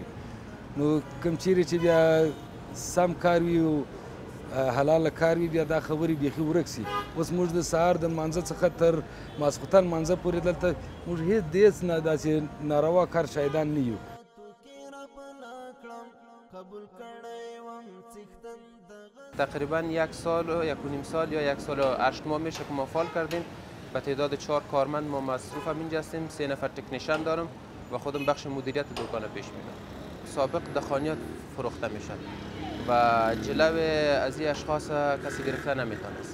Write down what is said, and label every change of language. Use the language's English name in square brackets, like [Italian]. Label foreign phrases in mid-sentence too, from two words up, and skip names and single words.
[Pashto] نو کوم چیرې چې بیا سم کار وي او حلاله کار وي بیا دا خبرې بیخي ورک سي. اوس موږ د سهار د لمانځه څخه تر ماسخوتن لمانځه پورې دلته موږ هېڅ دېڅ نه داسې ناروا کار شاهدان نه یو. [Persian] تقریبا یک سال و یک و نیم سال یا یک سال و 8 ماه میشه که ما فعال کردیم. به تعداد 4 کارمند ما مصروف هم اینجا هستیم. 3 نفر تکنیشن دارم و خودم بخش مدیریت دکان پیش میدم. سابق دخانیات فروخته میشد و جلو از این اشخاص کسی گرفته نمیتونست.